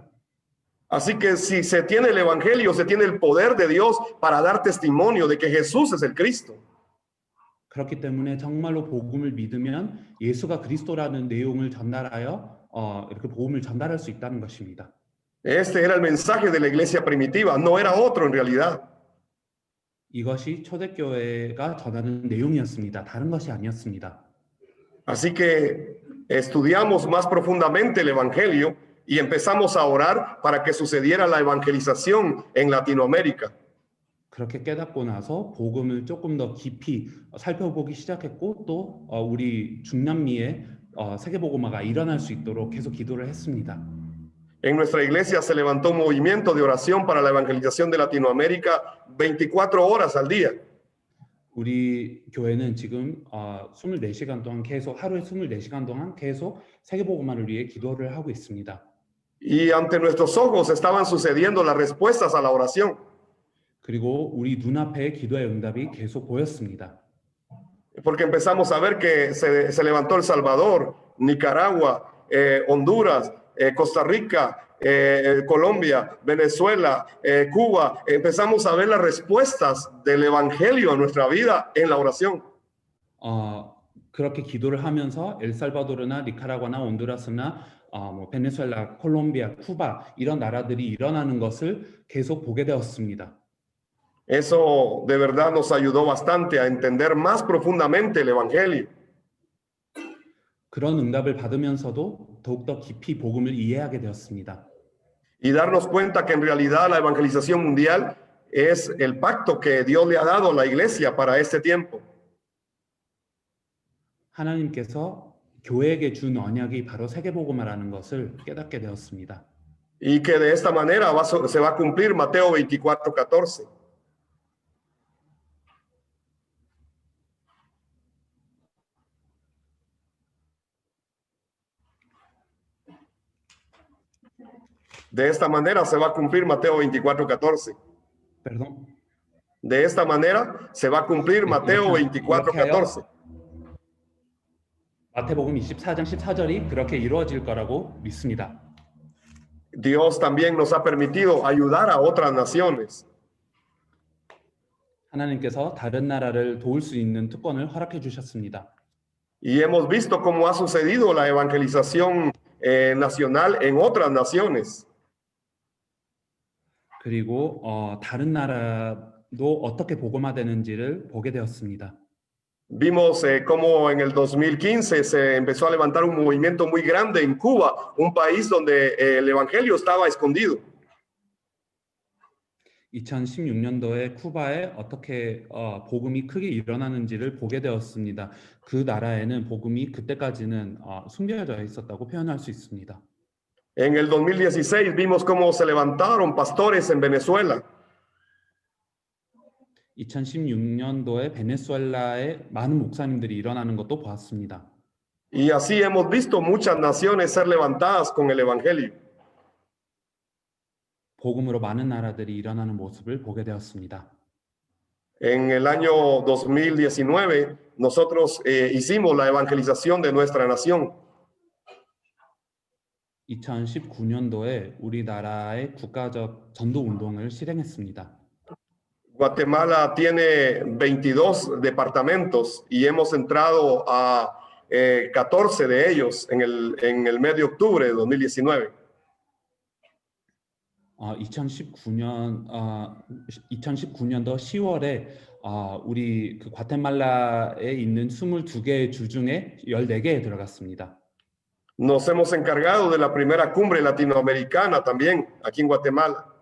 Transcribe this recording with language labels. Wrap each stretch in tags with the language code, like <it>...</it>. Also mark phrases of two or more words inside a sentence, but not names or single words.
<es>Así que si se tiene el evangelio, se tiene el poder de Dios para dar testimonio de que Jesús es el Cristo.</es> <ko>그렇기 때문에 정말로 복음을 믿으면 예수가 그리스도라는 내용을 전달하여 이렇게 복음을 전달할 수 있다는 것입니다.</ko> <es>Este era el mensaje de la iglesia primitiva, no era otro en realidad.</es> <ko>이것이 초대교회가 전하는 내용이었습니다. 다른 것이 아니었습니다.</ko> <es>Así que estudiamos más profundamente el evangelio y empezamos a orar para que sucediera la evangelización en Latinoamérica.</es> <ko>그렇게 깨닫고 나서 복음을 조금 더 깊이 살펴보기 시작했고 또 우리 중남미에 세계 복음화가 일어날 수 있도록 계속 기도를 했습니다.</ko> <es>En nuestra iglesia se levantó un movimiento de oración para la evangelización de Latinoamérica 24 horas al día.</es> <ko>우리 교회는 지금 24시간 동안 계속 하루에 24시간 동안 계속 세계 복음화를 위해 기도를 하고 있습니다.</ko> <es>Y ante nuestros ojos estaban sucediendo las respuestas a la oración.</es> <ko>그리고 우리 눈앞에 기도의 응답이 계속 보였습니다.</ko> <es>Porque empezamos a ver que se levantó El Salvador, Nicaragua, Honduras, Costa Rica, Colombia, Venezuela, Cuba. Empezamos a ver las respuestas del evangelio en nuestra vida en la oración.</es> <ko>그렇게 기도를 하면서 엘살바도르나 니카라과나 온두라스나 베네수엘라, 콜롬비아, 쿠바 이런 나라들이 일어나는 것을 계속 보게 되었습니다.</ko> <es>Eso de verdad nos ayudó bastante a entender más profundamente el evangelio.</es> <ko>그런 응답을 받으면서도 더욱더 깊이 복음을 이해하게 되었습니다.</ko> <es>Y darnos cuenta que en realidad la evangelización mundial es el pacto que Dios le ha dado a la iglesia para este tiempo.</es> <ko>하나님께서 교회에게 준 언약이 바로 세계복음화라는 것을 깨닫게 되었습니다.</ko> <es>y que de esta manera se va a cumplir Mateo 24:14. De esta manera se va a cumplir Mateo 24:14. Perdón. De esta manera se va a cumplir Mateo 24:14.</es> <ko>마태복음 24장 14절이 그렇게 이루어질 거라고 믿습니다.</ko> <es>Dios también nos ha permitido ayudar a otras naciones.</es> <ko>하나님께서 다른 나라를 도울 수 있는 특권을 허락해 주셨습니다.</ko> <es>Y hemos visto cómo ha sucedido la evangelización nacional en otras naciones.</es> <ko>그리고 다른 나라도 어떻게 복음화되는지를 보게 되었습니다.</ko> <es>Vimos cómo en el 2015 se empezó a levantar un movimiento muy grande en Cuba, un país donde el evangelio estaba escondido.</es> <ko>2016년도에 쿠바에 어떻게 복음이 크게 일어나는지를 보게 되었습니다. 그 나라에는 복음이 그때까지는 숨겨져 있었다고 표현할 수 있습니다.</ko> <es>En el 2016 vimos cómo se levantaron pastores en Venezuela.</es> <ko>2016년도에 베네수엘라에 많은 목사님들이 일어나는 것도 보았습니다.</ko> <es>Y así hemos visto muchas naciones ser levantadas con el evangelio.</es> <ko>복음으로 많은 나라들이 일어나는 모습을 보게 되었습니다.</ko> <es>En el año 2019 nosotros hicimos la evangelización de nuestra nación.</es> <ko>2019년도에 우리나라의 국가적 전도 운동을 실행했습니다.</ko> <es>Guatemala tiene 22 departamentos y hemos entrado a 14 de ellos en el mes de octubre de 2019.</es> <ko>2019년도 10월에 우리 그 과테말라에 있는 22개의 주 중에 14개에 들어갔습니다.</ko> <es>Nos hemos encargado de la primera cumbre latinoamericana también aquí en Guatemala.</es>